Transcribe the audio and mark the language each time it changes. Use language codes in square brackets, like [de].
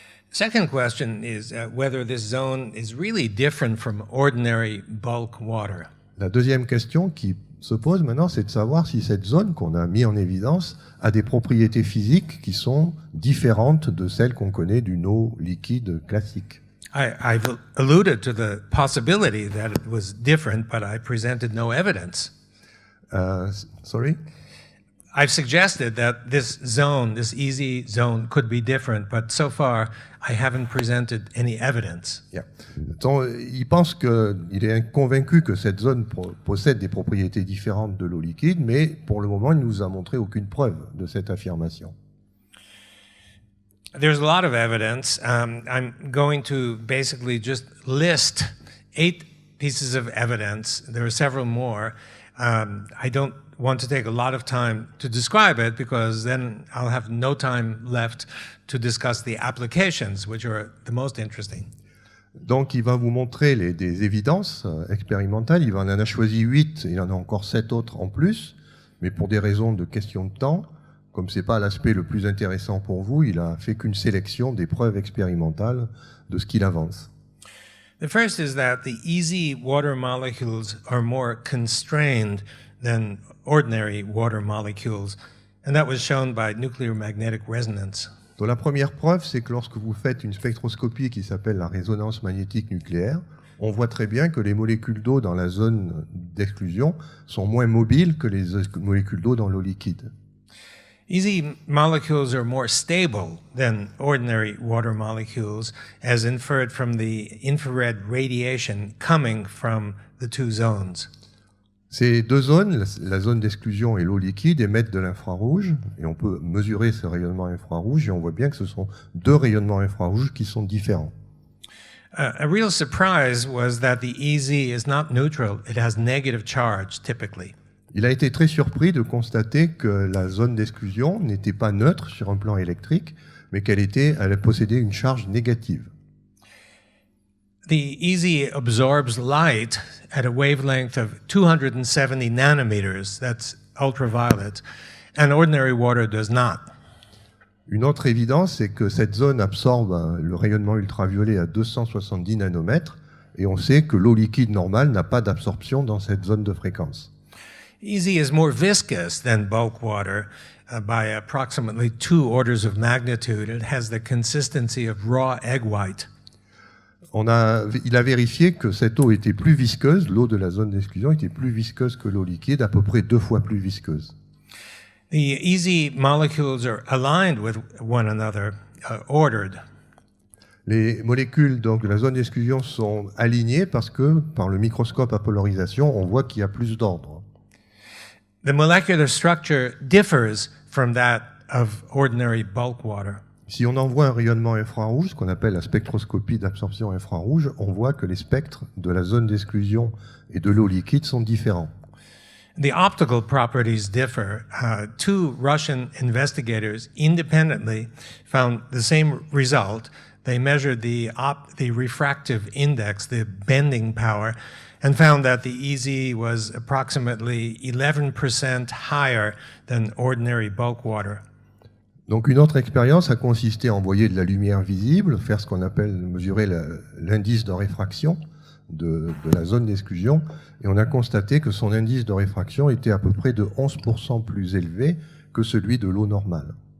[en] Second question is whether this zone is really different from ordinary bulk water. [fr] La deuxième question qui se pose maintenant, c'est de savoir si cette zone qu'on a mis en évidence a des propriétés physiques qui sont différentes de celles qu'on connaît d'une eau liquide classique. [en] I've alluded to the possibility that it was different, but I presented no evidence. Sorry? I've suggested that this zone, this easy zone, could be different, but so far I haven't presented any evidence. Yeah. [fr] Donc, il est convaincu que cette zone possède des propriétés différentes de l'eau liquide, mais pour le moment, il ne nous a montré aucune preuve de cette affirmation. [en] There's a lot of evidence. I'm going to basically just list 8 pieces of evidence. There are several more. I don't want to take a lot of time to describe it because then I'll have no time left to discuss the applications, which are the most interesting. [fr] Donc, il va vous montrer des évidences expérimentales. Il en a choisi 8, il en a encore 7 autres en plus, mais pour des raisons de question de temps, comme ce n'est pas l'aspect le plus intéressant pour vous, il a fait qu'une sélection des preuves expérimentales de ce qu'il avance. [en] The first is that the easy water molecules are more constrained than ordinary water molecules, and that was shown by nuclear magnetic resonance. [fr] Donc, la première preuve, c'est que lorsque vous faites une spectroscopie qui s'appelle la résonance magnétique nucléaire, on voit très bien que les molécules d'eau dans la zone d'exclusion sont moins mobiles que les molécules d'eau dans l'eau liquide. [en] Easy molecules are more stable than ordinary water molecules, as inferred from the infrared radiation coming from the two zones. [fr] Ces deux zones, la zone d'exclusion et l'eau liquide, émettent de l'infrarouge, et on peut mesurer ce rayonnement infrarouge, et on voit bien que ce sont deux rayonnements infrarouges qui sont différents. [en] A real surprise was that the EZ is not neutral, it has negative charge typically. [fr] Il a été très surpris de constater que la zone d'exclusion n'était pas neutre sur un plan électrique, mais elle possédait une charge négative. [en] The EZ absorbs light at a wavelength of 270 nanometers, that's ultraviolet, and ordinary water does not. [fr] Une autre évidence, c'est que cette zone absorbe le rayonnement ultraviolet à 270 nanomètres, et on sait que l'eau liquide normale n'a pas d'absorption dans cette zone de fréquence. [en] EZ is more viscous than bulk water by approximately 2 orders of magnitude. It has the consistency of raw egg white. [fr] Il a vérifié que cette eau était plus visqueuse, l'eau de la zone d'exclusion était plus visqueuse que l'eau liquide, à peu près 2 fois plus visqueuse. [en] The EZ molecules are aligned with one another, ordered. [fr] Les molécules donc, de la zone d'exclusion sont alignées parce que, par le microscope à polarisation, on voit qu'il y a plus d'ordre. [en] The molecular structure differs from that of ordinary bulk water. [fr] Si on envoie un rayonnement infrarouge, ce qu'on appelle la spectroscopie d'absorption infrarouge, on voit que les spectres de la zone d'exclusion et de l'eau liquide sont différents. [en] The optical properties differ. 2 Russian investigators independently found the same result. They measured the refractive index, the bending power, and found that the EZ was approximately 11% higher than ordinary bulk water. [fr] Donc une autre expérience a consisté à envoyer de la lumière visible, faire ce qu'on appelle mesurer l'indice de réfraction de la zone d'exclusion, et on a constaté que son indice de réfraction était à peu près de 11% plus élevé que celui de l'eau normale.